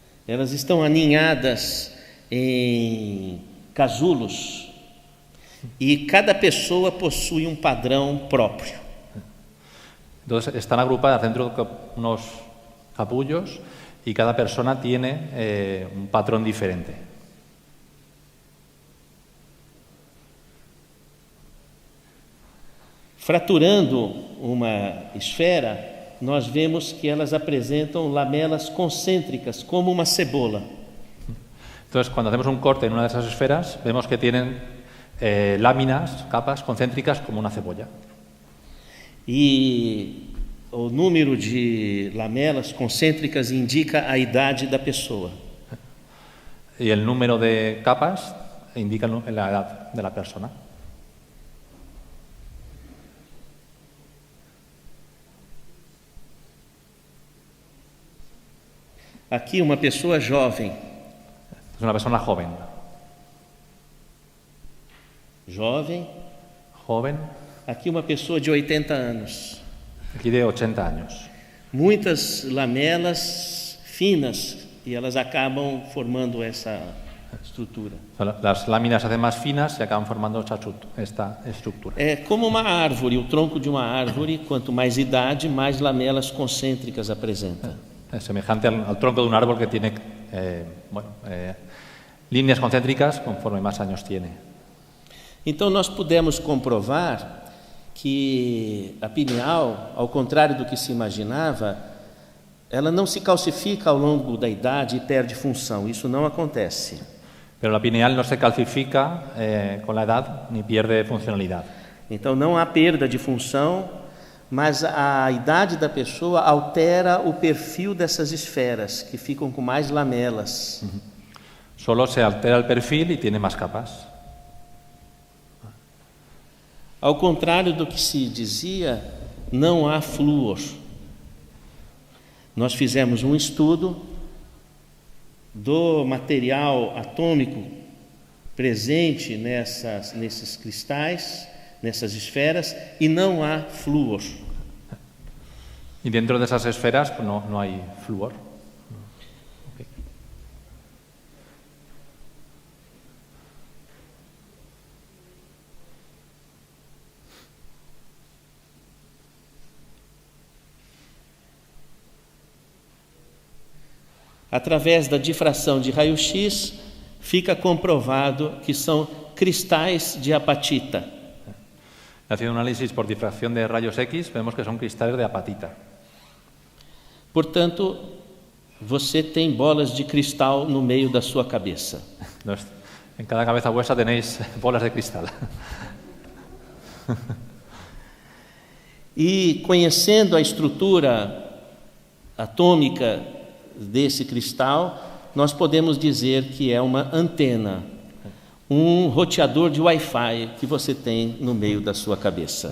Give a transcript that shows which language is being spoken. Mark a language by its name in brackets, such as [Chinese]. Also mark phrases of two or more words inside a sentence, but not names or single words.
[Portuguese] elas estão aninhadas em casulos e cada pessoa possui um padrão próprio. [Spanish] Entonces están agrupadas dentro de unos capullos y cada persona tiene un patrón diferente. [Portuguese] Fraturando uma esfera, nós vemos que elas apresentam lamelas concêntricas, como uma cebola. [Spanish] Entonces, cuando hacemos un corte en una de esas esferas, vemos que tienen láminas, capas concéntricas como una cebolla. [Portuguese] E o número de lamelas concêntricas indica a idade da pessoa. [Spanish] Y el número de capas indica la edad de la persona. [Portuguese] Aqui uma pessoa jovem. [Spanish] Es una persona joven. [Portuguese] Jovem. [Spanish] Joven. [Portuguese] Aqui uma pessoa de 80 anos. [Spanish] Aquí de 80 años. [Portuguese] Muitas lamelas finas e elas acabam formando essa estrutura. [Spanish] Las láminas se hacen más finas y acaban formando esta estructura. [Portuguese] É como uma árvore, o tronco de uma árvore, quanto mais idade, mais lamelas concêntricas apresenta. [Spanish] Es semejante al tronco de un árbol que tiene líneas concéntricas conforme más años tiene. [Portuguese] Então nós pudemos comprovar que a pineal, ao contrário do que se imaginava, ela não se calcifica ao longo da idade e perde função. Isso não acontece. [Spanish] Pero la pineal no se calcifica con la edad ni pierde funcionalidad. [Portuguese] Então não há perda de função, mas a idade da pessoa altera o perfil dessas esferas, que ficam com mais lamelas. [Spanish] Solo se altera el perfil y tiene más capas. [Portuguese] Ao contrário do que se dizia, não há flúor. Nós fizemos um estudo do material atômico presente nesses cristais, nessas esferas, e não há flúor. [Spanish] Y dentro de esas esferas pues no hay flúor. Okay. [Portuguese] Através da difração de raio-x, fica comprovado que são cristais de apatita. [Spanish] Haciendo un análisis por difracción de rayos X, vemos que son cristales de apatita. [Portuguese] Portanto, você tem bolas de cristal no meio da sua cabeça. [Spanish] Entonces, en cada cabeza vuestra tenéis bolas de cristal. [Portuguese] E conhecendo a estrutura atômica desse cristal, nós podemos dizer que é uma antena, um roteador de Wi-Fi que você tem no meio da sua cabeça.